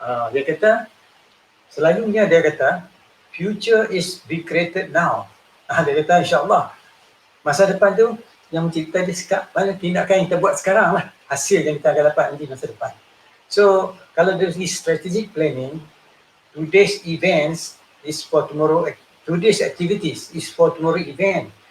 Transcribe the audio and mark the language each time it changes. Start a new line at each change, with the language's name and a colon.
Malay: Dia kata, selalunya dia kata
English: future is be created now.
Malay: Dia kata insyaAllah masa depan tu yang mencipta dia sekat mana tindakan yang kita buat sekarang lah, hasil yang kita akan dapat nanti masa depan.
English: So
Malay: kalau dari segi
English: strategic planning, today's events is for tomorrow, today's activities is for tomorrow event.